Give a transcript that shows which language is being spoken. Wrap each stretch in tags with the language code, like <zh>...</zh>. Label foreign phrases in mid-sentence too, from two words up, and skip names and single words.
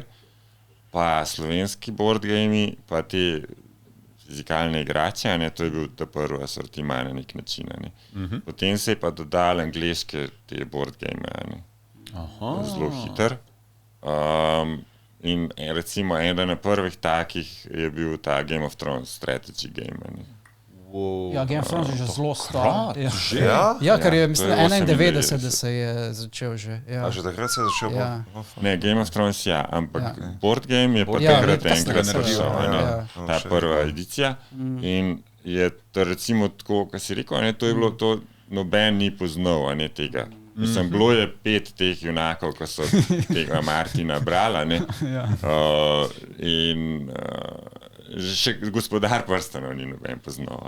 <sl>Pa slovenski</sl> <en>board gamei,</en> <sl>pa te fizikalne igrače, to je bil ta prvi asortiman na nek način. Potem se je pa dodal angleške te</sl> <en>board game,</en> <sl>zelo hiter. In recimo eden od prvih takih je bil ta Game of Thrones</sl> <en>strategy game.</en> <sl>Ja, Game of Thrones je že zelo star. Ja, ker je, mislim, 91, da se je začel že. A že takrat se je začel? Ne, Game of Thrones ampak</sl> <en>board game</en> <sl>je pa takrat enkrat prišel, ta prva edicija. In je to recimo tako, kar si rekel, to je bilo to, noben ni poznal tega. Mislim, bilo je 5 teh junakov, ko so tega Martina brala, in še gospodar prstanov ni noben poznal.</sl>